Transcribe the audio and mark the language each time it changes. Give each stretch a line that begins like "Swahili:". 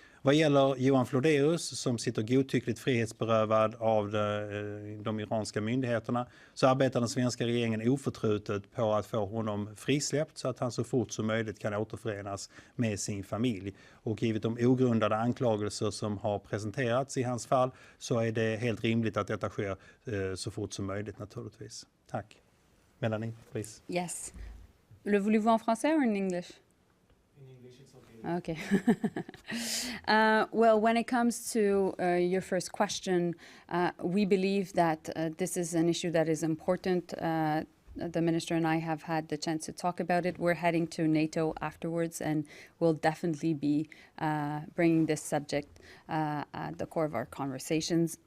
Swedish: Vad gäller Johan Flodéus som sitter godtyckligt frihetsberövad av de iranska myndigheterna så arbetar den svenska regeringen oförtrutet på att få honom frisläppt så att han så fort som möjligt kan återförenas med sin familj. Och givet de ogrundade anklagelser som har presenterats i hans fall så är det helt rimligt att detta sker så fort som möjligt naturligtvis. Tack. Mélanie,
English: please. Yes.
French: Le voulez-vous en français
English: or in English? Okay. Well, when it comes to your first question, we believe that this is an issue that is important. The minister and I have had the chance to talk about it. We're heading to NATO afterwards, and we'll definitely be bringing this subject at the core of our conversations.